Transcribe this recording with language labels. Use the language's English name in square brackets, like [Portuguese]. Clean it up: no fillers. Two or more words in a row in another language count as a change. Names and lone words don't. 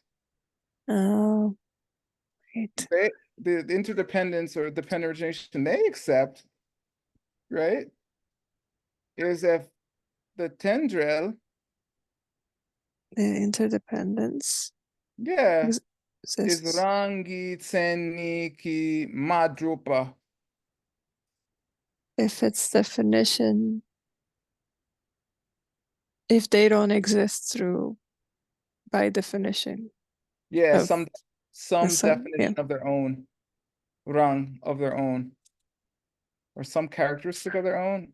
[English] Oh, right. the interdependence or dependent origination they accept, right? Is if the tendril, The interdependence yeah, is exists. [Tibetan] རང་གི་མཚན་ཉིད་ཀྱིས་མ་གྲུབ་པ. [English] If its definition, if they don't exist through by definition Yeah, of some yeah. definition of their own, rang of their own, or some characteristic of their own.